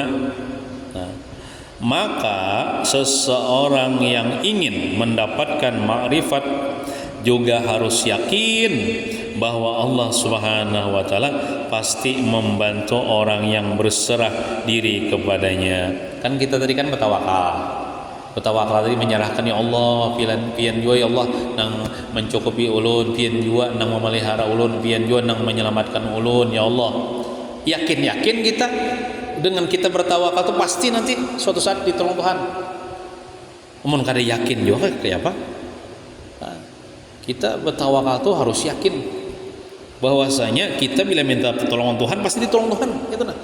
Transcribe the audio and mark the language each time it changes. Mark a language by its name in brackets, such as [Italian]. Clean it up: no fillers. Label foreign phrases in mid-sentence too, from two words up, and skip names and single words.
[Indonesian] Nah, maka seseorang yang ingin mendapatkan ma'rifat juga harus yakin bahwa Allah [Arabic] سبحانه وتعالى [Indonesian] pasti membantu orang yang berserah diri kepadanya. [Banjar] Kan kita tadi kan bertawakal tadi menyerahkan, ya Allah pian jua ya Allah nang mencukupi ulun, pian jua nang memelihara ulun, pian jua nang menyelamatkan ulun ya Allah. [Indonesian] Yakin kita dengan kita bertawakal itu pasti nanti suatu saat ditolong Tuhan. [Banjar] Namun kada yakin juga kayak apa? [Indonesian] Nah, kita bertawakal tuh harus yakin bahwasanya kita bila minta pertolongan Tuhan pasti ditolong Tuhan gitu nah.